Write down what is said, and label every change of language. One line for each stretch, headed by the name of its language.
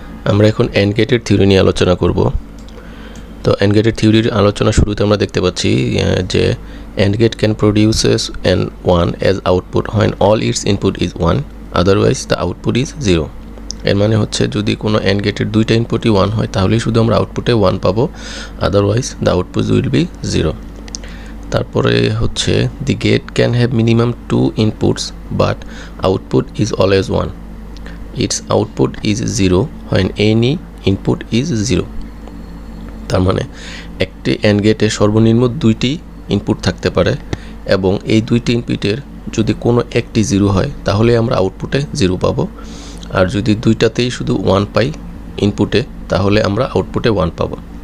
Bangla: আমরা এখন এন্ড গেটের থিওরি নিয়ে আলোচনা করব। তো এন্ড গেটের থিওরির আলোচনা শুরুতে আমরা দেখতে পাচ্ছি যে
English: And gate can produces an 1 as output when all its input is 1, otherwise the output is 0।
Bangla: এর মানে হচ্ছে যদি কোনো এন্ড গেটের 2টা ইনপুটই 1 হয় তাহলেই শুধু আমরা আউটপুটে 1 পাবো,
English: Otherwise the output will be 0।
Bangla: তারপরে হচ্ছে
English: The gate can have minimum 2 inputs but output is always 1. Its output is 0 when any input is 0.
Bangla: তার মানে একটি AND গেটে সর্বনিম্ন 2টি ইনপুট থাকতে পারে এবং এই 2টি ইনপুটের যদি কোনো একটি 0 হয় তাহলে আমরা আউটপুটে 0 পাবো, আর যদি 2টাতেই শুধু 1 পাই ইনপুটে তাহলে আমরা আউটপুটে 1 পাবো।